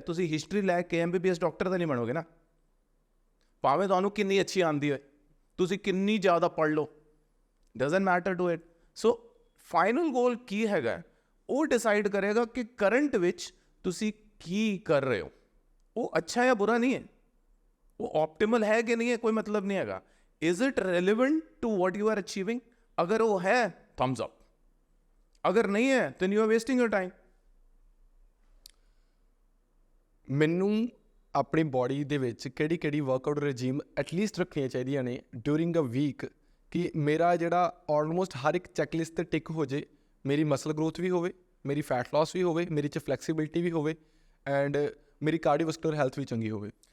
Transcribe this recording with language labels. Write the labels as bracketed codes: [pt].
[pa] ਤੁਸੀਂ ਹਿਸਟਰੀ ਲੈ ਕੇ MBBS doctor ਤਾਂ ਨਹੀਂ ਬਣੋਗੇ ਨਾ, ਭਾਵੇਂ ਤੁਹਾਨੂੰ ਕਿੰਨੀ ਅੱਛੀ ਆਉਂਦੀ ਹੋਏ, ਤੁਸੀਂ ਕਿੰਨੀ ਜ਼ਿਆਦਾ ਪੜ੍ਹ ਲਓ, [en] Doesn't matter to it. [pa] So final ਗੋਲ ਕੀ ਹੈਗਾ, ਉਹ ਡਿਸਾਈਡ ਕਰੇਗਾ ਕਿ ਕਰੰਟ ਵਿੱਚ ਤੁਸੀਂ ਕੀ ਕਰ ਰਹੇ ਹੋ। ਉਹ ਅੱਛਾ ਜਾਂ ਬੁਰਾ ਨਹੀਂ ਹੈ, ਉਹ ਆਪਟੀਮਲ ਹੈ ਕਿ ਨਹੀਂ ਹੈ, ਕੋਈ ਮਤਲਬ ਨਹੀਂ ਹੈਗਾ। [en] Is it relevant to what you are achieving? [hi] अगर वो है, [en] thumbs up. [hi] अगर नहीं है, [en] then you are wasting your time. [pa] ਮੈਨੂੰ ਆਪਣੀ ਬੋਡੀ ਦੇ ਵਿੱਚ ਕਿਹੜੀ ਵਰਕਆਊਟ ਰਜੀਮ ਐਟਲੀਸਟ ਰੱਖਣੀਆਂ ਚਾਹੀਦੀਆਂ ਨੇ [en] during a week, [pa] ਕਿ ਮੇਰਾ ਜਿਹੜਾ ਆਲਮੋਸਟ ਹਰ ਇੱਕ ਚੈੱਕਲਿਸਟ 'ਤੇ ਟਿਕ ਹੋ ਜੇ। ਮੇਰੀ ਮਸਲ ਗਰੋਥ ਵੀ ਹੋਵੇ, ਮੇਰੀ ਫੈਟ ਲਾਸ ਵੀ ਹੋਵੇ, ਮੇਰੀ 'ਚ ਫਲੈਕਸੀਬਿਲਿਟੀ ਵੀ ਹੋਵੇ, ਐਂਡ ਮੇਰੀ ਕਾਰਡੀਓਵੈਸਕੂਲਰ ਹੈਲਥ ਵੀ ਚੰਗੀ ਹੋਵੇ।